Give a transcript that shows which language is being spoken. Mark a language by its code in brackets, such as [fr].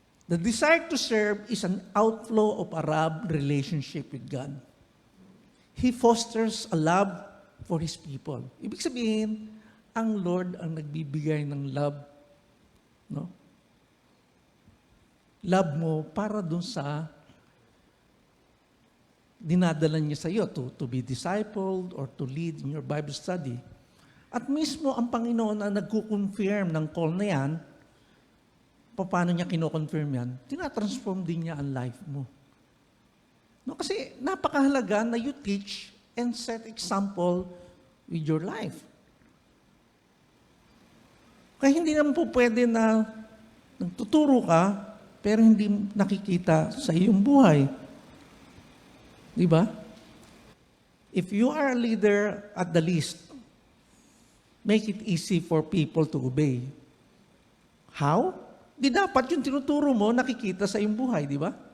[en] The desire to serve is an outflow of a love relationship with God. He fosters a love for His people. [tl] Ibig sabihin, ang Lord ang nagbibigay ng love. No? Love mo para dun sa dinadala niya sa iyo [en] to be discipled or to lead in your Bible study. [tl] At mismo ang Panginoon ang nagko-confirm ng call na yan. Paano niya kino-confirm yan? Tinatransform din niya ang life mo. [en] No, [tl] kasi napakahalaga na [en] you teach and set example with your life. [tl] Kaya hindi naman po pwede na nagtuturo ka, pero hindi nakikita sa iyong buhay. Di ba? [en] If you are a leader, at the least, make it easy for people to obey. How? [tl] Di dapat yung tinuturo mo, nakikita sa iyong buhay, di ba?